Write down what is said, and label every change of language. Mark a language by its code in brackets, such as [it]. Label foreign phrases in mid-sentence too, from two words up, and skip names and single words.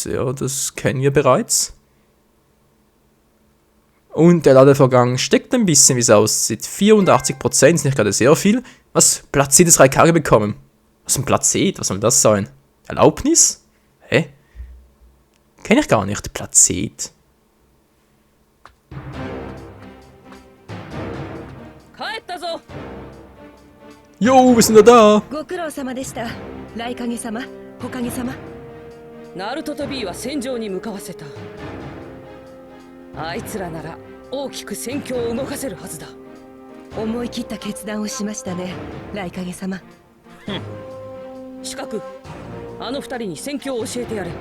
[de] Ja, das kennen wir bereits. Und der Ladevorgang steckt ein bisschen, wie es aussieht. 84%, ist nicht gerade sehr viel. Was? Platziert ist Raikage bekommen. Was ein Placet? Was soll das sein? Erlaubnis? Hä? Kenne ich gar nicht, Placet. [ja] 帰ったぞ。 [de] Jo, wir sind wieder da. [ja] ご苦労様でした。雷影様、火影様。ナルトと B は戦場に向かわせた。あいつらなら大きく戦況を動かせるはずだ。思い切った決断をしましたね、雷影様。四角、あの二人に戦況を教えてやれ。